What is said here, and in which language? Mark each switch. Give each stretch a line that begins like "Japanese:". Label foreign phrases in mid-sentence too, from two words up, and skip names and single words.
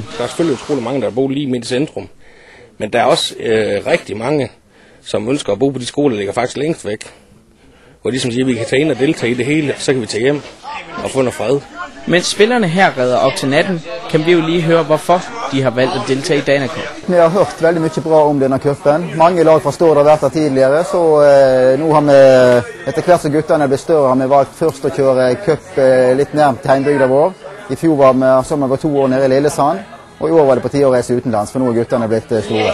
Danish: Der er selvfølgelig utrolig mange, der bor lige midt i centrum, men der er også rigtig mange, som ønsker at bo på de skoler, der ligger faktisk længst væk. Hvor de som siger, at vi kan tage ind og deltage i det hele, så kan vi tage hjem og få noget fred. Mens spillerne her redder op til natten, kan vi jo lige høre, hvorfor de har valgt at deltage i Dannekow.
Norwegian: Vi har hørt veldig mye bra om denne cupen. Mange lag forstår det har vært der tidligere, så nu har vi, etter hvert som guttene er blitt større, har vi valgt først å kjøre cup litt nærmt heimbygda vår. I fjor var vi 2 år nede i Lillesand, og i år var det på tide å reise utenlands, for nå er guttene blitt store.